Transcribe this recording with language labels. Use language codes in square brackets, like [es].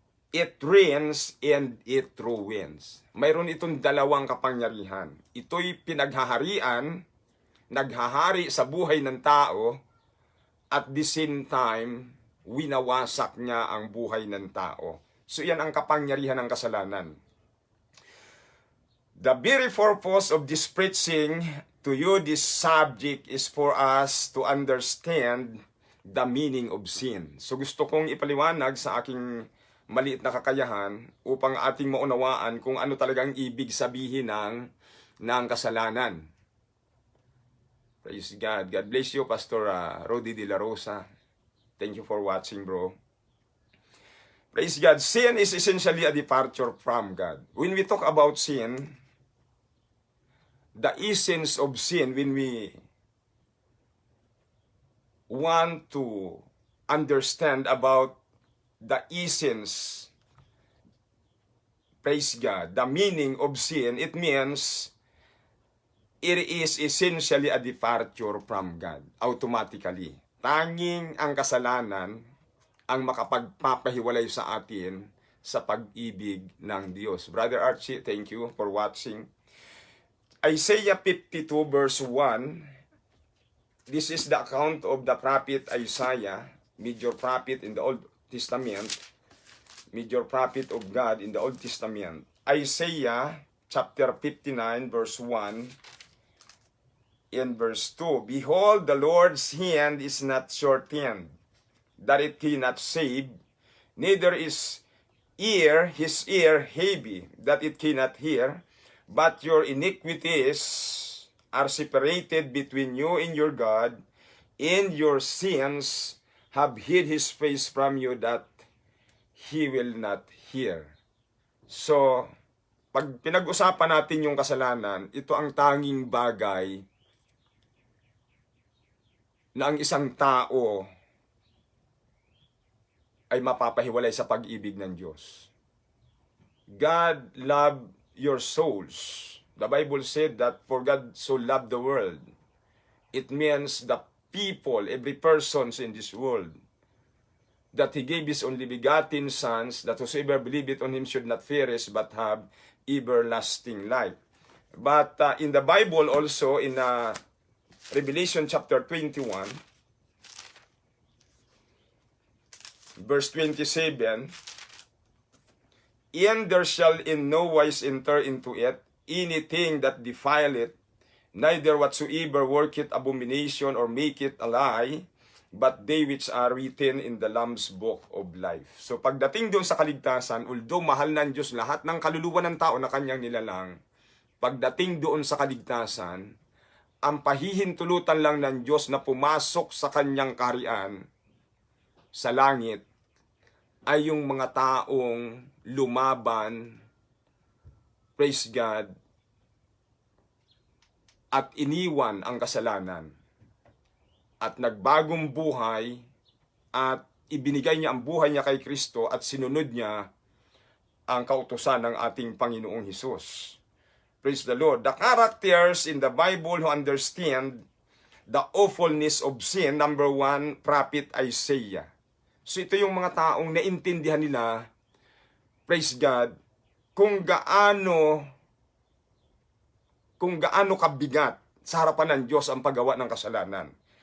[en] It reigns and it ruins. [tl] Mayroon itong 2 kapangyarihan. Ito'y pinaghaharian, naghahari sa buhay ng tao, [en] at the same time, [tl] winawasak niya ang buhay ng tao. So yan ang kapangyarihan ng kasalanan. [en] The very purpose of this preaching to you, this subject, is for us to understand the meaning of sin. [tl] So gusto kong ipaliwanag sa aking maliit na kakayahan upang ating maunawaan kung ano talagang ibig sabihin ng kasalanan. [en] Praise God. God bless you, Pastor Rody De La Rosa. Thank you for watching, bro. Praise God. Sin is essentially a departure from God. When we talk about sin, the essence of sin, when we want to understand about the essence, praise God, the meaning of sin, it means it is essentially a departure from God, automatically. [tl] Tanging ang kasalanan ang makapagpapahiwalay sa atin sa pag-ibig ng Diyos. [en] Brother Archie, thank you for watching. Isaiah 52 verse 1, this is the account of the prophet Isaiah, major prophet in the Old Testament, major prophet of God in the Old Testament. Isaiah chapter 59 verse 1 and verse 2. Behold, the Lord's hand is not shortened, that it cannot save, neither is his ear heavy, that it cannot hear, but your iniquities are separated between you and your God, and your sins have hid his face from you, that he will not hear. [tl] So, pag pinag-usapan natin yung kasalanan, ito ang tanging bagay na ang isang tao ay mapapahiwalay sa pag-ibig ng Diyos. [en] God loved your souls. The Bible said that for God so loved the world. It means the people, every person in this world, that He gave His only begotten sons, that whosoever believeth on Him should not perish, but have everlasting life. But in the Bible also, in Revelation chapter 21, verse 27, and there shall in no wise enter into it anything that defileth, neither whatsoever worketh abomination or maketh a lie, but they which are written in the Lamb's Book of Life. [tl] So pagdating doon sa kaligtasan, although mahal ng Diyos lahat ng kaluluwa ng tao na kanyang nilalang, pagdating doon sa kaligtasan, ang pahihintulutan lang ng Diyos na pumasok sa kanyang kaharian sa langit ay yung mga taong lumaban, praise God, at iniwan ang kasalanan at nagbagong buhay at ibinigay niya ang buhay niya kay Kristo at sinunod niya ang kautusan ng ating Panginoong Hesus. [en] Praise the Lord. The characters in the Bible who understand the awfulness of sin, number 1, Prophet Isaiah. [tl] So ito yung mga taong naintindihan nila, praise God, kung gaano kabigat sa harapan ng Diyos ang paggawa ng kasalanan.